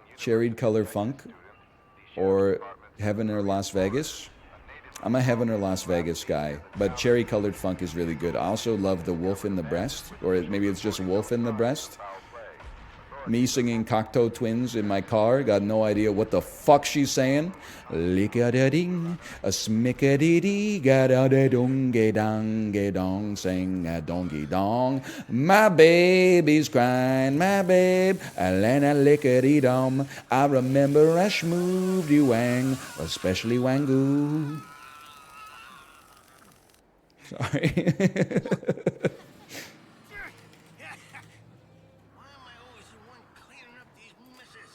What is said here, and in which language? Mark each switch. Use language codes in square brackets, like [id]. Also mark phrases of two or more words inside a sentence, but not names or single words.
[en] Cherried Color Funk or Heaven or Las Vegas. I'm a Heaven or Las Vegas guy, but Cherry Colored Funk is really good. I also love the Wolf in the Breast, or maybe it's just Wolf in the Breast. Me singing Cocteau Twins in my car, got no idea what the fuck she's saying. Lick-a-da-ding, a smick-a-dee-dee, ga-da-da-dong-ge-dong-ge-dong, sing a dongy-dong. My baby's crying, my babe, a-lana lick-a-dee-dom. I remember I schmooved you wang, especially wangoo. Sorry. Why am I always the one cleaning up these messes?